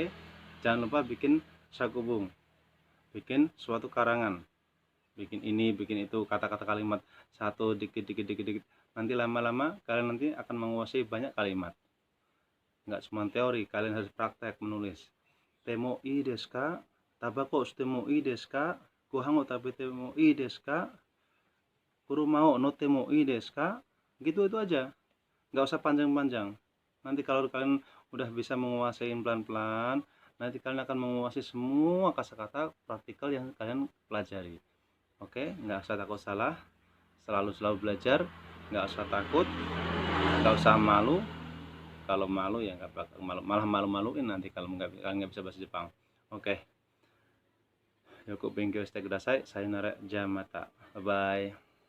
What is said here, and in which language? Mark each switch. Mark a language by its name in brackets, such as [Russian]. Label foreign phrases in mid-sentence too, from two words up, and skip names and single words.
[Indonesian] Jangan lupa bikin sakubung, bikin suatu karangan, bikin ini, bikin itu, kata-kata kalimat satu dikit. Nanti lama-lama kalian nanti akan menguasai banyak kalimat. Nggak cuma teori, kalian harus praktek menulis. [Japanese] てもいいですか? たばこしてもいいですか？ご飯を食べてもいいですか? 車を乗ってもいいですか? [Indonesian] Gitu itu aja. Nggak usah panjang-panjang. Nanti kalau kalian udah bisa menguasai pelan-pelan, nanti kalian akan menguasai semua kata-kata praktikal yang kalian pelajari. Oke, nggak usah takut salah. Selalu belajar. Nggak usah takut. Nggak usah malu. Kalau malu ya nggak bakal malu, malah malu-maluin nanti kalau kalian nggak bisa bahasa Jepang. Oke. [Japanese] よく勉強してください。さよなら、じゃまた. [English] Bye bye.